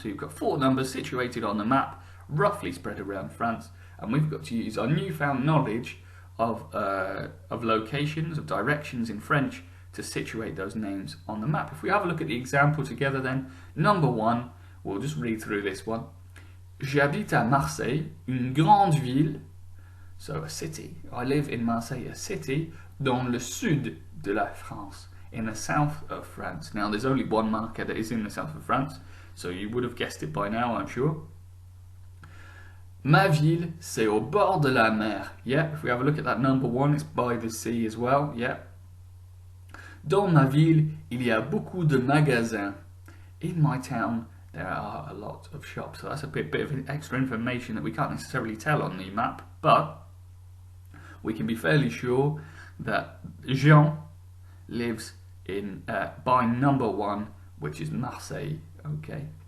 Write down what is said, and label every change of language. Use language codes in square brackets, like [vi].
[en] So you've got 4 numbers situated on the map, roughly spread around France, and we've got to use our newfound knowledge of locations, of directions in French to situate those names on the map. If we have a look at the example together then, number 1, we'll just read through this one. [fr] J'habite à Marseille, une grande ville, [en] so a city. I live in Marseille, a city, [fr] dans le sud de la France, [en] in the south of France. Now there's only one marker that is in the south of France, so you would have guessed it by now, I'm sure. [fr] Ma ville, c'est au bord de la mer. [en] Yeah, if we have a look at that number 1, it's by the sea as well. Yeah. [fr] Dans ma ville, il y a beaucoup de magasins. [en] In my town, there are a lot of shops. So that's a bit of extra information that we can't necessarily tell on the map, but we can be fairly sure that Jean lives in by number 1, which is Marseille. Okay.